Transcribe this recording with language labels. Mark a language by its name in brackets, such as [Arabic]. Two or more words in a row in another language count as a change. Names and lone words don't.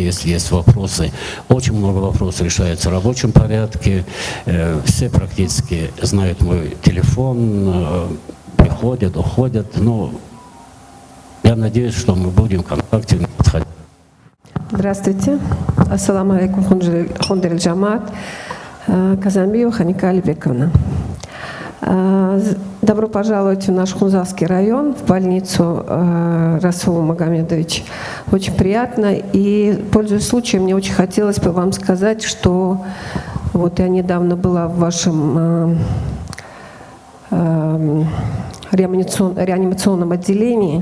[Russian] Если есть вопросы, очень много вопросов решается в рабочем порядке. Все практически знают мой телефон, приходят, уходят. Но я надеюсь, что мы будем в контакте. Здравствуйте. [Arabic] السلام عليكم, [Russian] Хундер Джамат, Казамбиева Ханика Алибековна. Добро пожаловать в наш Хунзарский район, в больницу Расул Магомедович. Очень приятно. И, пользуясь случаем, мне очень хотелось бы вам сказать, что вот я недавно была в вашем реанимационном отделении.